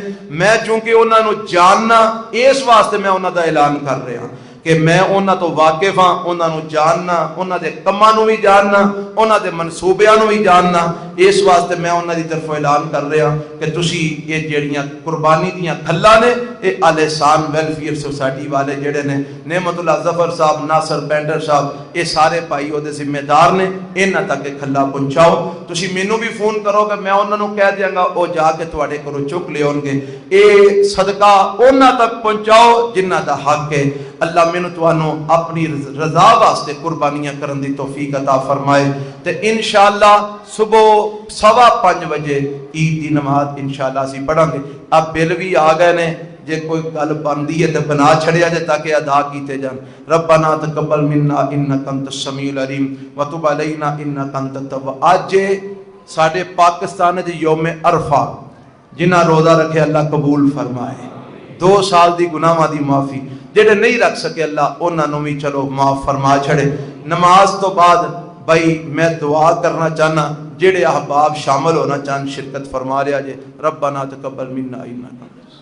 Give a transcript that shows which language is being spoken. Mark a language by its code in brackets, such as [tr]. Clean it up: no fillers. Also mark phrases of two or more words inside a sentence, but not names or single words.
[pa] میں چونکہ انہوں نے جاننا اس واسطے میں انہوں دا اعلان کر رہا ہوں کہ میں انہوں تو واقف ہاں, انہوں نے جاننا, انہوں دے کماں نو بھی جاننا, انہوں دے منصوبیاں نو بھی جاننا. اس واسطے میں انہوں دی طرف اعلان کر رہا کہ تسی یہ جڑیاں قربانی دیاں کھلا نے یہ آل احسان ویلفیئر سوسائٹی والے جڑے نے نعمت اللہ ظفر صاحب, ناصر پینڈر صاحب, یہ سارے بھائی وہ ذمہ دار نے. انہاں تک کھلا پہنچاؤ. تسی مینوں بھی فون کرو کہ میں انہوں نے کہہ دیاں گا وہ جا کے تواڈے گھروں چک لے آن گے. یہ صدقہ انہاں تک پہنچاؤ جنہ دا حق ہے. اللہ مینوں تانوں اپنی رضا واسطے قربانیاں کرن دی توفیق عطا فرمائے. تے انشاءاللہ صبح 5:15 بجے عید دی نماز انشاءاللہ اسی پڑھاں گے. اب بل بھی آ گئے نے, جے کوئی گل بندی ہے تے بنا چھڑیا جے تاکہ ادا کیتے جان. [ar] ربنا تقبل منا انک انت السمیع العلیم وتب علینا انک انت التواب. [pa] اج ساڈے پاکستان دے یوم عرفہ جنہاں روزہ رکھے اللہ قبول فرمائے. 2 سال دی گناہاں دی معافی. جڑے نہیں رکھ سکے اللہ انہاں نوں بھی چلو معاف فرما چھڑے. نماز تو بعد بھائی میں دعا کرنا چاہنا جڑے احباب شامل ہونا چاہن شرکت فرما رہا جے. [ar] ربنا تقبل منا انک